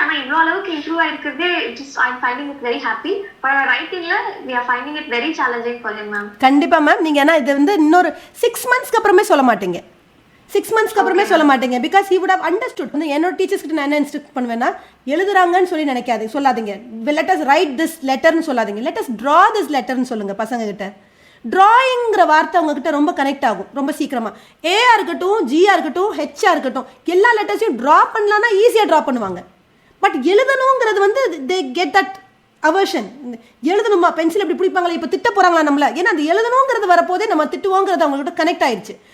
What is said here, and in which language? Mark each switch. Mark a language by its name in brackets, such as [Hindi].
[Tamil] ஆனா இவ்வளவு அளவுக்கு improve ஆயிருக்கிறதே [English] I'm finding it very happy. But ரைட்டிங்ல we are finding it very challenging for him ma'am. [Tamil] கண்டிப்பா ma'am. நீங்க என்ன இது வந்து இன்னொரு 6 monthsக்கு அப்புறமே சொல்ல மாட்டீங்க, 6 monthsக்கு அப்புறமே சொல்ல மாட்டீங்க. [English] Because he would have understood. [Tamil] வந்து என்னோட டீச்சர்ஸ் கிட்ட நான் என்ன இன்ஸ்ட்ரக்ட் பண்ணுவேன்னா, எழுதுறாங்கன்னு சொல்லி நினைக்காதீங்க, சொல்லாதீங்க. [English] let us write this letterன்னு சொல்லாதீங்க, let us draw this letterன்னு [Tamil] சொல்லுங்க பசங்க கிட்ட. டிராயிங்கிற வார்த்தை அவங்ககிட்ட ரொம்ப கனெக்ட் ஆகும் ரொம்ப சீக்கிரமா. ஏஆ இருக்கட்டும், ஜிஆ இருக்கட்டும், ஹெச்ஆ இருக்கட்டும், எல்லா லெட்டர்ஸையும் ட்ரா பண்ணலான்னா ஈஸியாக ட்ரா பண்ணுவாங்க. [English] But எழுதணுங்கிறது வந்து they get that aversion. [Tamil] எழுதணுமா, pencil எப்படி பிடிப்பாங்களா, இப்போ திட்ட போகிறாங்களா நம்மள, ஏன்னா அது எழுதணுங்கிறது வரப்போதே நம்ம திட்டுவோங்கிறது அவங்கள்ட்ட கனெக்ட் ஆயிடுச்சு.